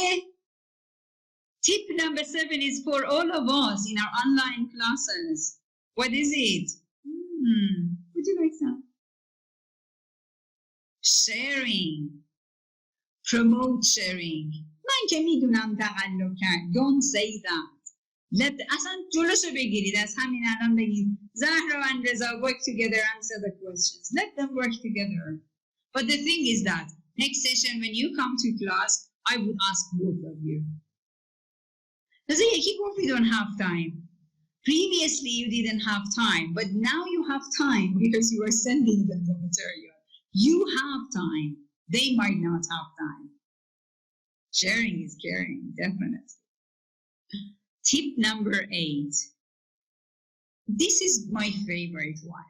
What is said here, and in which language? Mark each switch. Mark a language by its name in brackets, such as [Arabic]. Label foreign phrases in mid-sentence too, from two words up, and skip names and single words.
[English] Tip number 7 is for all of us in our online classes. What is it? Would you like some? Sharing. Promote sharing. [Persian] من که میدونم تقلب کرد. [English] Don't say that. [Persian] اصلا جلوشو بگیرید. از همین الان بگید [English] زهرا and Reza work together, answer the questions. Let them work together. But the thing is that next session when you come to class, I would ask both of you. Because [Persian] یکی گفت [English] you don't have time. Previously you didn't have time, but now you have time because you are sending them the material. You have time. They might not have time. Sharing is caring, definitely. Tip number 8. This is my favorite one.